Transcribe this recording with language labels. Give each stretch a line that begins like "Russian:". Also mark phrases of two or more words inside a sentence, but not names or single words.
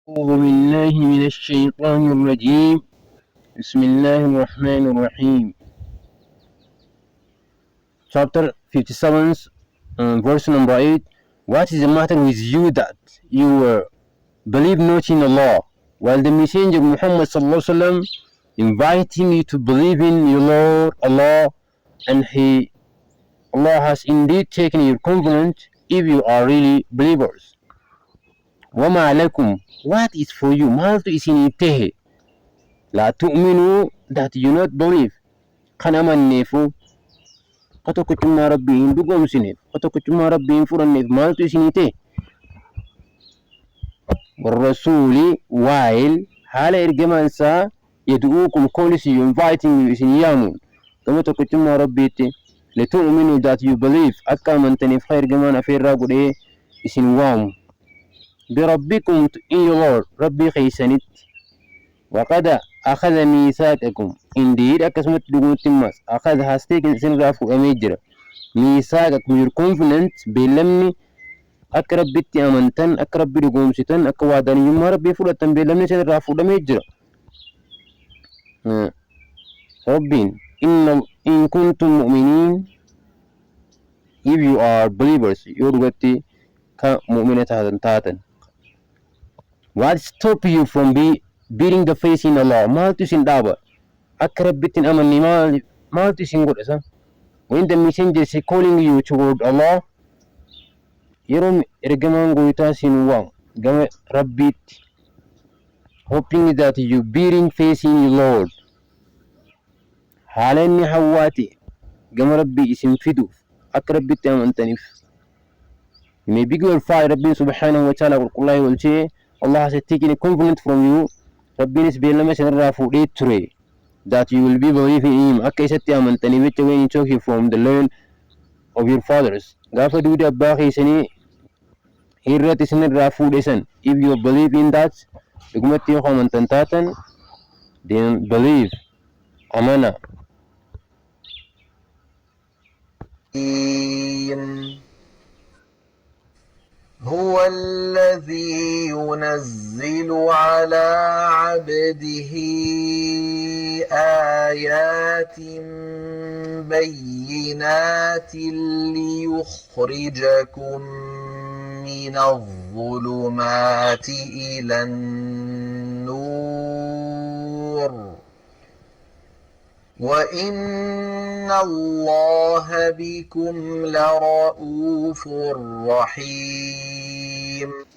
Arabic: أعوذ بالله من الشيطان الرجيم. بسم الله الرحمن الرحيم.
English: Chapter 57, verse number 8. What is the matter with you that you believe not in Allah, while the Messenger Muhammad
Arabic: صلى الله عليه وسلم
English: inviting you to believe in your Lord Allah, and Allah has indeed taken your covenant if you are really believers.
Arabic: وما لكم,
English: what is for you,
Oromo: maaltu isinii tahe,
Arabic: لا تؤمنون,
English: that you not believe,
Oromo: kan amanneefu ka tokkichummaa rabbii hin dhugoomsineef, ka tokkichummaa rabbii hin fudhanneef maaltu isinii ta'e? Warrasuuli, while haala ergamaan isaa yad'uukum,
English: calls you, inviting you,
Oromo: isin yaamuun gama tokkichummaa rabbiitti, litu'minuu,
English: that you believe,
Oromo: akka amantaniif ka ergamaan afeerraa godhee isin waamu, birabbikum,
English: in your Lord,
Oromo: rabbii keeysanitti.
Arabic: وقد أخذ ميثاقكم,
Oromo: indeed akkasumatti dhugumuttimmas,
English: أخذ has taken,
Oromo: isinirraa fudhamee jira, miisaaqakum,
English: your covenant,
Oromo: beellamni akka rabbitti amantan, akka rabbi dhugoomsitan, akka waadaniyyummaa rabbii fudhattan beellamni isinirraa fudhamee jira.
Arabic: Rabbiin إن كنتم مؤمنين,
English: if you are believers,
Oromo: yoo dhugatti ka mu'mina taatan.
English: What stop you from beating the faith in Allah?
Oromo: Maaltu isin dhaaba akka rabbittiin amanni? Maaltu isin godha?
English: When the messenger is calling you toward Allah,
Oromo: yeroo ergamaan gooytaa isin waamu gama rabbiitti,
English: hoping that you bearing faith in your Lord,
Oromo: haala inni hawwaati gama rabbii isin fiduuf akka rabbitti amantaniif.
English: You may be glorified, Rabbi
Arabic: سبحانه وتعالى
Oromo: qulqullaa'ee olchee,
English: Allah has taken a covenant from you,
Oromo: Rabbiinis beellama isinirraa fuudhee ture,
English: that you will be believing in him,
Oromo: akka isatti amantaniif jecha,
English: when he took you from the land of your fathers,
Oromo: gaafa duuda abbaa keessanii irratti isinirraa fuudhe san,
English: if you believe in that,
Oromo: dhugumatti yoo amantan taatan,
English: then believe,
Oromo: amana.
Arabic: هو الذي ينزل على عبده آيات بينات ليخرجكم من الظلمات إلى النور وإن الله بكم لرؤوف رحيم.